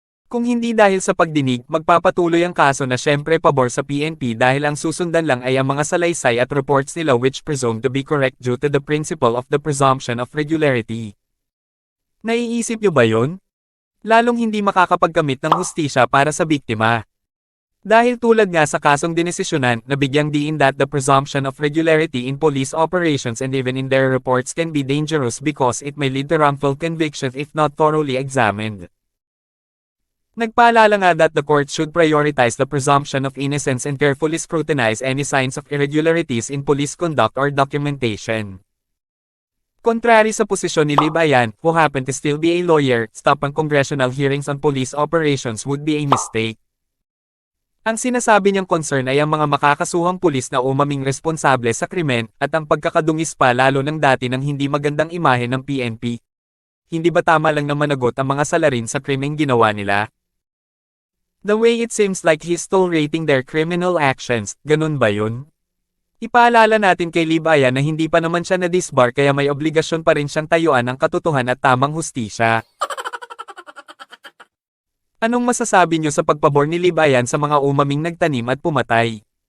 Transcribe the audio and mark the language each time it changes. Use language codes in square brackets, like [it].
[tl] Kung hindi dahil sa pagdinig, magpapatuloy ang kaso na syempre pabor sa PNP dahil ang susundan lang ay ang mga salaysay at reports nila [en] which presumed to be correct due to the principle of the presumption of regularity. [tl] Naiisip niyo ba yun? Lalong hindi makakapagkamit ng hustisya para sa biktima. Dahil tulad nga sa kasong dinesisyonan na bigyang diin [en] that the presumption of regularity in police operations and even in their reports can be dangerous because it may lead to wrongful convictions if not thoroughly examined. [tl] Nagpaalala nga [en] that the court should prioritize the presumption of innocence and carefully scrutinize any signs of irregularities in police conduct or documentation. Contrary [tl] sa posisyon ni [en] Libayan, who happened to still be a lawyer, stop ang congressional hearings on police operations would be a mistake. [tl] Ang sinasabi niyang concern ay ang mga makakasuhang pulis na umaming responsable sa krimen at ang pagkakadungis pa lalo ng dati ng hindi magandang imahe ng PNP. Hindi ba tama lang na managot ang mga salarin sa krimeng ginawa nila? [en] The way it seems like he's tolerating their criminal actions, [tl] ganun ba yun? Ipaalala natin kay Libayan na hindi pa naman siya na-disbar kaya may obligasyon pa rin siyang tayuan ng katotohan at tamang hustisya. Anong masasabi niyo sa pagpabor ni Libayan sa mga umaming nagtanim at pumatay?